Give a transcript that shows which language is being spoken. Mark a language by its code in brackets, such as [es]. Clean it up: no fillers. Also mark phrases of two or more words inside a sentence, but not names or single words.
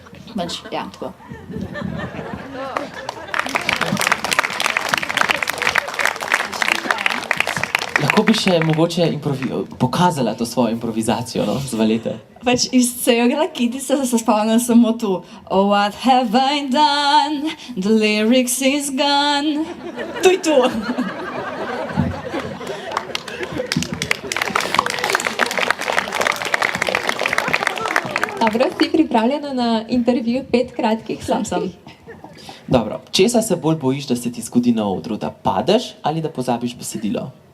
[sl] Pač, ja, tako. Lahko bi še mogoče pokazala to svojo improvizacijo, no, z balete. Pač iz celega kitica se spomnim samo tu. [en] Oh, what have I done? The lyrics is gone. [sl] To je to. Dobro, si pripravljena na intervju 5 kratkih sladkih? Dobro, česa se bolj bojiš, da se ti zgodi na odru, da padeš ali da pozabiš besedilo?